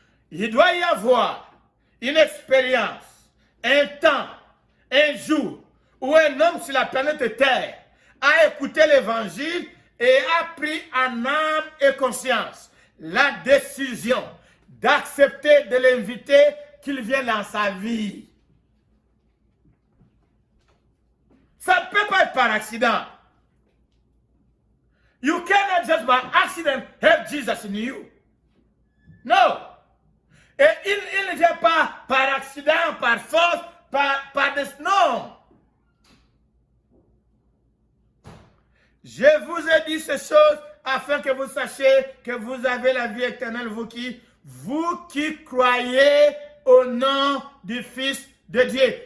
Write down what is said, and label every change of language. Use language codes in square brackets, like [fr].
[fr] Il doit y avoir une expérience, un temps, un jour, où un homme sur la planète Terre a écouté l'évangile et a pris en âme et conscience la décision d'accepter de l'inviter qu'il vienne dans sa vie. Ça ne peut pas être par accident. [en] You cannot just by accident have Jesus in you. No. [fr] Et il ne vient pas par accident, par force, par des... Non. Je vous ai dit ces choses afin que vous sachiez que vous avez la vie éternelle, vous qui croyez au nom du Fils de Dieu.